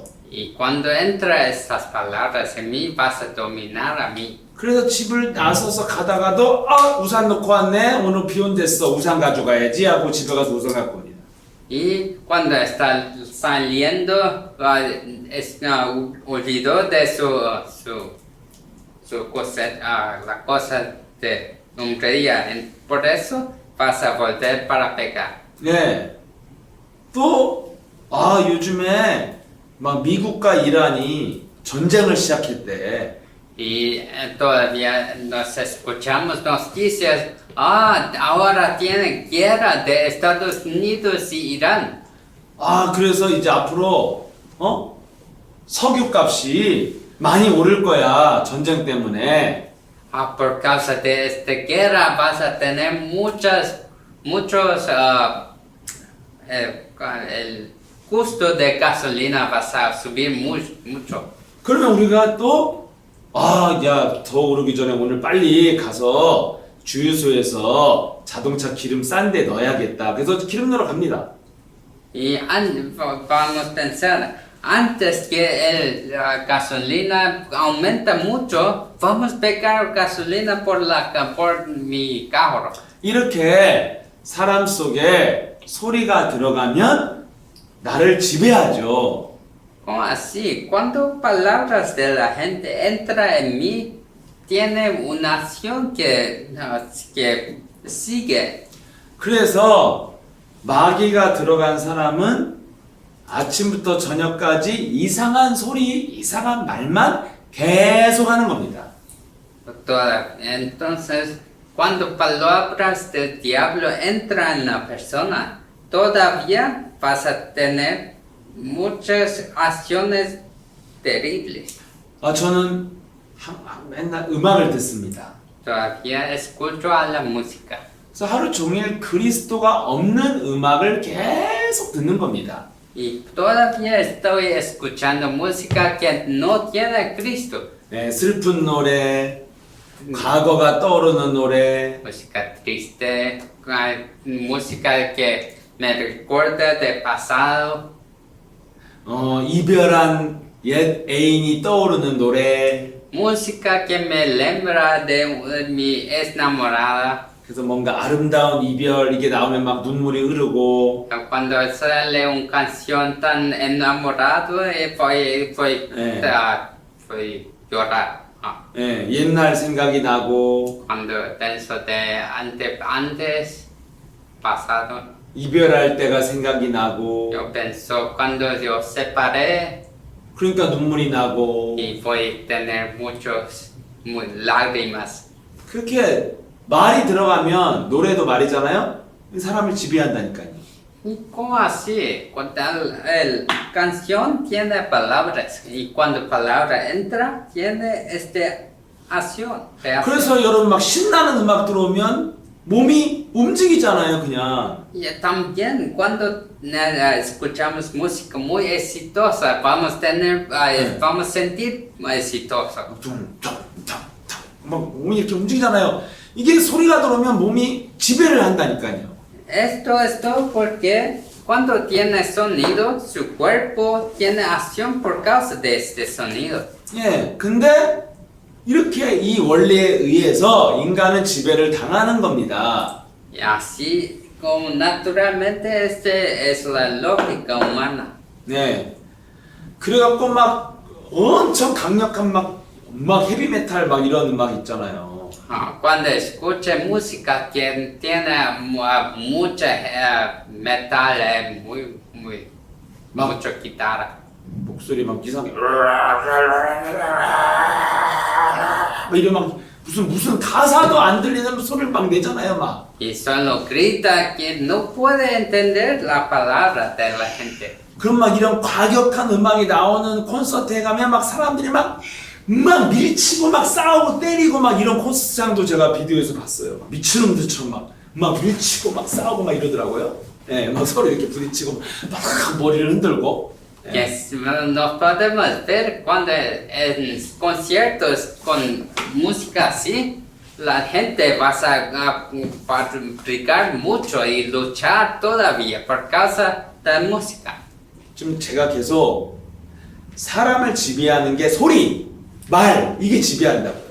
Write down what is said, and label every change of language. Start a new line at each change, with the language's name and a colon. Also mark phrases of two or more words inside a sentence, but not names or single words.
Spanish: Y cuando entra estas palabras en mí, vas a dominar a mí.
Korean: 그래서 집을 나서서 가다가도 우산 놓고 왔네. 오늘 비 온댔어. 우산 가져가야지 하고 집에 가서 우산 갖고 옵니다.
Spanish: Y cuando está saliendo, olvidó de su cosa, la cosa de hombría. Por eso vas a volver para pecar.
Korean: 네. 또 요즘에 막 미국과 이란이 전쟁을 시작했대.
Spanish: Y todavía nos escuchamos noticias. Ahora tienen guerra de Estados Unidos y Irán.
Korean: 그래서 이제 앞으로 석유 값이 많이 오를 거야. 전쟁 때문에.
Spanish: Por causa de esta guerra vas a tener muchos, el costo de gasolina va a subir mucho.
Korean: 그러면 우리가 또 더 오르기 전에 오늘 빨리 가서 주유소에서 자동차 기름 싼 데 넣어야겠다. 그래서 기름 넣으러 갑니다.
Spanish: Y vamos a pensar, antes que la gasolina aumenta mucho, vamos a pegar gasolina por mi carro.
Korean: 이렇게 사람 속에 소리가 들어가면 나를 지배하죠.
Spanish: ¿Cómo así? Cuando palabras de la gente entra en mí, tiene una acción que sigue.
Korean: 그래서 마귀가 들어간 사람은 아침부터 저녁까지 이상한 소리, 이상한 말만 계속 하는 겁니다.
Spanish: Entonces, cuando palabras del diablo entran en la persona, todavía vas a tener muchas acciones terribles.
Korean: 저는 맨날 음악을 듣습니다.
Spanish: Todavía escucho a la música.
Korean: 그래서 하루 종일 그리스도가 없는 음악을 계속 듣는 겁니다.
Spanish: Y todavía estoy escuchando música que no tiene Cristo.
Korean: 네, 슬픈 노래, 과거가 떠오르는 노래,
Spanish: Música triste, música que me recuerda del pasado.
Korean: 이별한 옛 애인이 떠오르는 노래.
Spanish: Música que me lembra de mi ex enamorada.
Korean: 그래서 뭔가 아름다운 이별 이게 나오면 막 눈물이 흐르고
Spanish: Cuando sale una canción tan enamorado, Eh. fue llorar.
Korean: 예, 옛날 생각이 나고
Spanish: Cuando pienso de antes pasado,
Korean: 이별할 때가 생각이 나고
Spanish: yo pienso cuando yo separé
Korean: 그러니까 눈물이 나고
Spanish: y voy a tener lágrimas.
Korean: 그렇게 말이 들어가면 노래도 말이잖아요. 사람을 지배한다니까요.
Spanish: ¿Y cómo así? Cuando el canción tiene palabras y cuando palabra entra tiene acción.
Korean: 그래서 여러분 막 신나는 음악 들어오면 몸이 움직이잖아요, 그냥.
Spanish: Y también cuando escuchamos música muy exitosa vamos a sentir exitoso.
Korean: 퉁퉁퉁퉁 막 몸이 이렇게 움직이잖아요. 이게 소리가 들어오면 몸이 지배를 한다니까요.
Spanish: Esto es todo porque cuando tiene sonido su cuerpo tiene acción por causa de este sonido.
Korean: 예, 근데 이렇게 이 원리에 의해서 인간은 지배를 당하는 겁니다.
Spanish: Y así como naturalmente es la lógica humana.
Korean: 네. 그래갖고 막 엄청 강력한 막 헤비메탈 막 이런 음악 있잖아요.
Spanish: Cuando escuche música que tiene mucha metal, mucho guitarra.
Korean: 목소리 막 이상하게 막 이런 막 무슨 가사도 안 들리는 소리를 막 내잖아요, 막.
Spanish: Y solo grita que no puede entender la palabra de la gente.
Korean: 그런 막 이런 과격한 음악이 나오는 콘서트에 가면 막 사람들이 막 밀치고 막 싸우고 때리고 막 이런 콘서트장도 제가 비디오에서 봤어요. 미친놈들처럼 막 밀치고 막 싸우고 막 이러더라고요. 예, 막 서로 이렇게 부딪히고 막 머리를 흔들고.
Spanish: Que nos podemos ver cuando en conciertos con música así, la gente va a fabricar mucho y luchar todavía por causa de música.
Korean: 지금 제가 계속 사람을 지배하는 게 소리, 말 이게 지배한다고요.